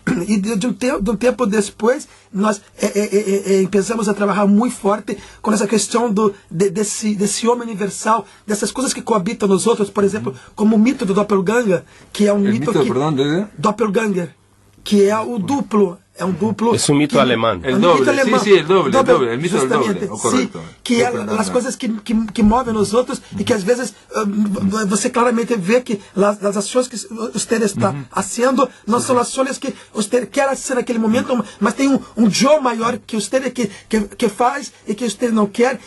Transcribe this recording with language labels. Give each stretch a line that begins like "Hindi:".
Portuguese: E de um tempo depois nós começamos a trabalhar muito forte com essa questão desse homem universal, dessas coisas que coabitam nos outros, por exemplo, como o mito do Doppelganger, que é um mito que Doppelganger, que é o duplo. É um duplo. É um mito alemão.
Spanish: El doble, sí, el doble, el mito del doble, correcto.
Portuguese: Sí, que é as coisas que movem os outros e que às vezes você claramente vê que as ações que você está fazendo não são as ações que você quer fazer naquele momento, mas tem um yo maior que você que faz e que você não quer.